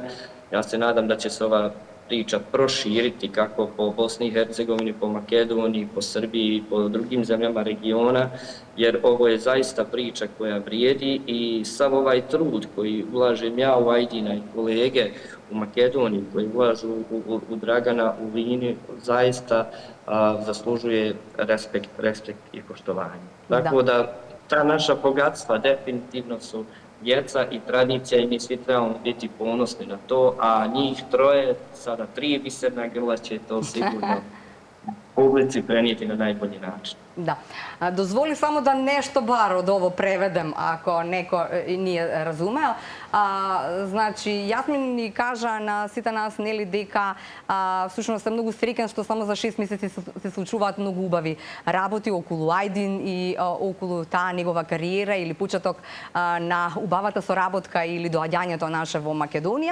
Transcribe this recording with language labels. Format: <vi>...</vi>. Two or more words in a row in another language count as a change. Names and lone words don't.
<bs>Ja se nadam da će se ova priča proširiti kako po Bosni i Hercegovini, po Makedoniji, po Srbiji i po drugim zemljama regiona, jer ovo je zaista priča koja vrijedi i sav ovaj trud koji ulažem ja u Ajdina i kolege u Makedoniji, koji ulažu u Dragana, u Lini, zaista zaslužuje respekt i poštovanje. Tako da ta naša bogatstva definitivno su djeca i tradicija i mi svi trebamo biti ponosni na to, a njih troje, sada 3 biserna grla će to sigurno publici prenijeti na najbolji način.</bs> <mk>Да.</mk> <sr>Дозволи само да нешто бар од ово преведем, ако неко nije разумео.</sr> <mk>Значи, Јасмин ни кажа на сите нас, нели, дека всушност е многу среќен што само за 6 месеци се случуваат многу убави работи околу Ајдин и околу таа негова кариера или почеток на убавата соработка или доаѓањето наше во Македонија.</mk>